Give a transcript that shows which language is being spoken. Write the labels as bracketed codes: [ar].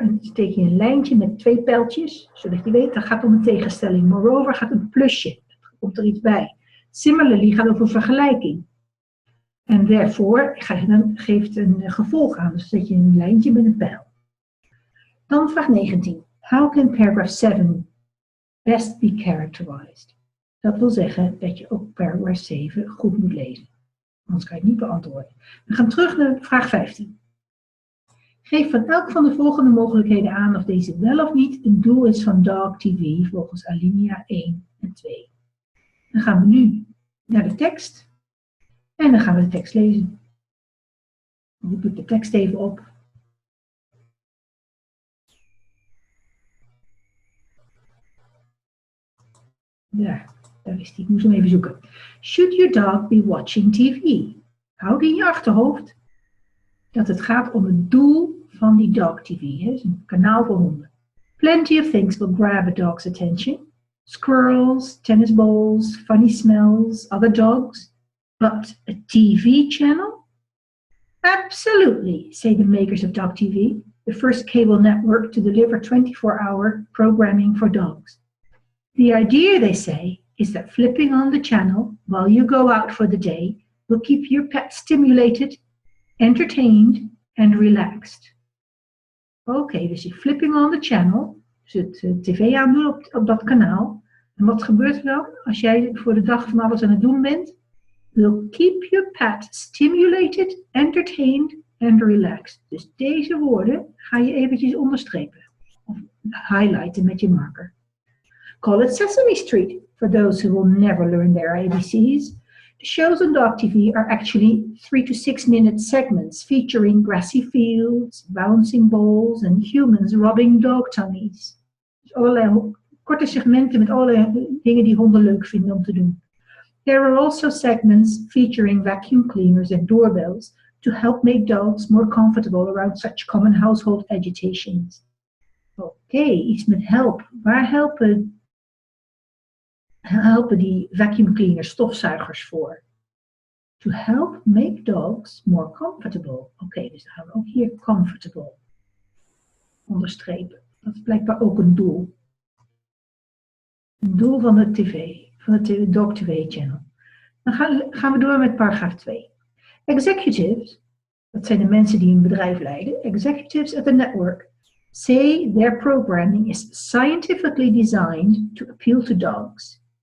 [nl] En dan teken je een lijntje met 2 pijltjes. Zodat je weet, dat gaat om een tegenstelling. Moreover gaat een plusje. Er komt er iets bij. Similarly gaat over vergelijking. En therefore geeft een gevolg aan. Dus zet je een lijntje met een pijl. Dan vraag 19. [en] How can paragraph 7 best be characterized? [nl] Dat wil zeggen dat je ook paragraph 7 goed moet lezen. Anders kan je het niet beantwoorden. We gaan terug naar vraag 15. Geef van elk van de volgende mogelijkheden aan of deze wel of niet een doel is van dog TV volgens alinea 1 en 2. Dan gaan we nu naar de tekst. En dan gaan we de tekst lezen. Dan roep ik de tekst even op. Daar is die. Ik moest hem even zoeken. [en] Should your dog be watching TV? [nl] Houd in je achterhoofd dat het gaat om het doel van die dog TV. Het is een kanaal voor honden. [en] Plenty of things will grab a dog's attention. Squirrels, tennis balls, funny smells, other dogs. But a TV channel? Absolutely, say the makers of Dog TV, the first cable network to deliver 24-hour programming for dogs. The idea, they say, is that flipping on the channel while you go out for the day will keep your pet stimulated, entertained and relaxed. [nl] Oké, dus je [en] flipping on the channel, [nl] dus het tv aandoen op dat kanaal. En wat gebeurt er dan als jij voor de dag van alles aan het doen bent? [en] Will keep your pet stimulated, entertained and relaxed. [nl] Dus deze woorden ga je eventjes onderstrepen. Of highlighten met je marker. [en] Call it Sesame Street for those who will never learn their ABCs. The shows on Dog TV are actually 3 to 6 minute segments featuring grassy fields, bouncing balls and humans rubbing dog tummies. [nl] Dus allerlei korte segmenten met allerlei dingen die honden leuk vinden om te doen. [en] There are also segments featuring vacuum cleaners and doorbells to help make dogs more comfortable around such common household agitations. [nl] Oké, iets met help. Waar helpen die vacuum cleaners, stofzuigers voor? [en] To help make dogs more comfortable. [nl] Oké, dus dan gaan we ook hier comfortable onderstrepen. Dat is blijkbaar ook een doel. Een doel van de tv, van de Dog TV channel. Dan gaan we door met paragraaf 2. Executives, dat zijn de mensen die een bedrijf leiden. [en] Executives at the network say their programming is scientifically designed to appeal to dogs.